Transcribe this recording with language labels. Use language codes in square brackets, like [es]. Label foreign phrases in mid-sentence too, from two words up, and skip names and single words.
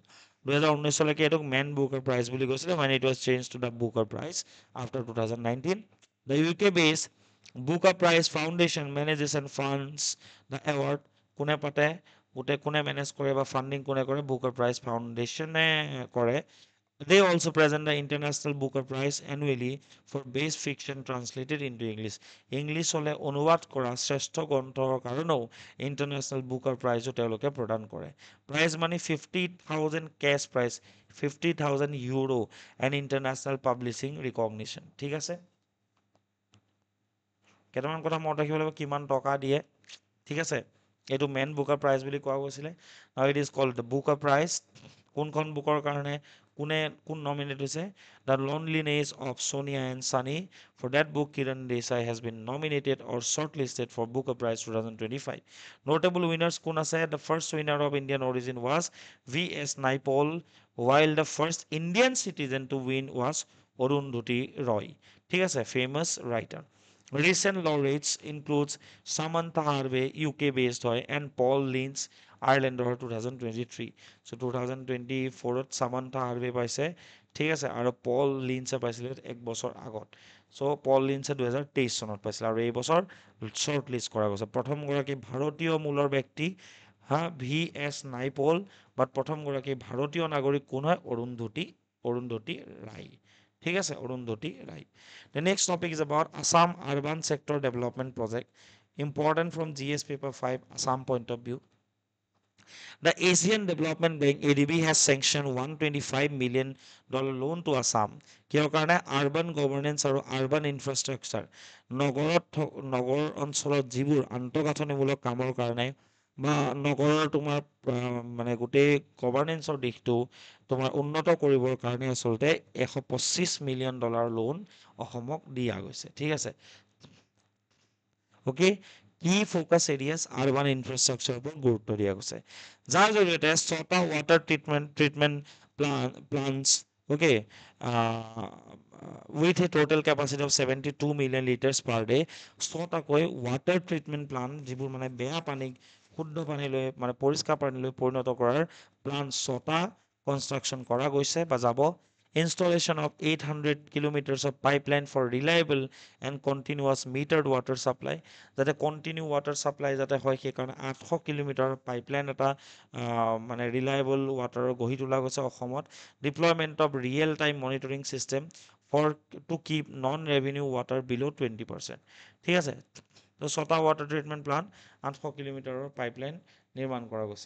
[as] 2019লৈকে এইটোক মেন বুকাৰ প্ৰাইজ বুলি কৈছিলে, মানে [en] it was change to the Booker Prize after 2019. The UK based Booker Prize Foundation manages and funds the award. [as] কোনে পাতে, কোনে মেনেজ কৰে বা ফাণ্ডিং কোনে কৰে? বুকাৰ প্ৰাইজ ফাউণ্ডেশ্যনে কৰে। [en] They also present the International Booker Prize annually for best fiction translated into English. [as] English হলে অনুবাদ কৰা শ্ৰেষ্ঠ গ্ৰন্থৰ কাৰণেও ইণ্টাৰনেশ্যনেল বুকাৰ প্ৰাইজো তেওঁলোকে প্ৰদান কৰে। [en] prize money 50,000 cash prize, 50,000 euro and international publishing recognition, [as] ঠিক আছে। কেইটামান কথা মনত ৰাখিব লাগিব, কিমান টকা দিয়ে, ঠিক আছে। এইটো মেন বুকাৰ প্ৰাইজ বুলি কোৱা গৈছিলে। [en] now it is called the Booker Prize. [as] কোনখন বুকৰ কাৰণে কোন নমিনেট হৈছে? দ্য লোনলিনেছ অফ সোনিয়া এণ্ড সানি। [en] For that book Kiran Desai has been nominated or shortlisted for Booker Prize 2025. notable winners [as] কোন আছে? [en] the first winner of Indian origin was VS Naipaul, while the first Indian citizen to win was অৰুন্ধতী ৰয়, [as] ঠিক আছে, [en] famous writer. Recent laureates includes Samantha Harvey, UK based হয়, and Paul Lynch, Ireland 2023. [as] So 2024ত Samantha Harvey পাইছে, ঠিক আছে, আৰু পল লিঞ্চে পাইছিলে এক বছৰ আগত। চ' পল লিঞ্চে 2023 চনত পাইছিলে আৰু এই বছৰ শ্বৰ্ট লিষ্ট কৰা গৈছে। প্ৰথমগৰাকী ভাৰতীয় মূলৰ ব্যক্তি VS নাইপল, বাট প্ৰথমগৰাকী ভাৰতীয় নাগৰিক কোন হয়? অৰুন্ধতী ৰায়, ঠিক আছে, অৰুন্ধতী ৰায়। [en] The next topic is about Assam Urban Sector Development Project. Important from GS paper 5 Assam point of view. The Asian Development Bank ADB has sanctioned $125 million loan to Assam. [as] কিহৰ কাৰণে? [en] urban governance [as] আৰু [en] urban infrastructure, [as] নগৰ অঞ্চলত যিবোৰ আন্তঃগাঁথনিমূলক কামৰ কাৰণে বা নগৰৰ তোমাৰ মানে গোটেই গভৰ্নেন্সৰ দিশটো তোমাৰ উন্নত কৰিবৰ কাৰণে আচলতে $125 million লোন অসমক দিয়া গৈছে, ঠিক আছে। অ'কে, কি [en] focus areas? urban infrastructure [as] ওপৰত গুৰুত্ব দিয়া গৈছে, যাৰ জৰিয়তে 6টা [en] water treatment plants, okay, with a total capacity of 72 million liters per day, [as] 6টাকৈ [en] water treatment plant, [as] যিবোৰ মানে বেয়া পানীক শুদ্ধ পানীলৈ মানে পৰিষ্কাৰ পানীলৈ পৰিণত কৰাৰ প্লান্ট 6টা কনষ্ট্ৰাকশ্যন কৰা গৈছে বা যাব। [en] Installation of 800 kilometers of pipeline for reliable and continuous metered water supply, [as] যাতে [en] continue water supply [as] যাতে হয় সেইকাৰণে 800 কিলোমিটাৰ পাইপলাইন এটা মানে [en] reliable water [as] গঢ়ি তোলা গৈছে অসমত। [en] deployment of real time monitoring system for to keep non revenue water below 20%, [as] ঠিক আছে। তো 6টা [en] water treatment plant, [as] 800 কিলোমিটাৰৰ পাইপলাইন নিৰ্মাণ কৰা গৈছে।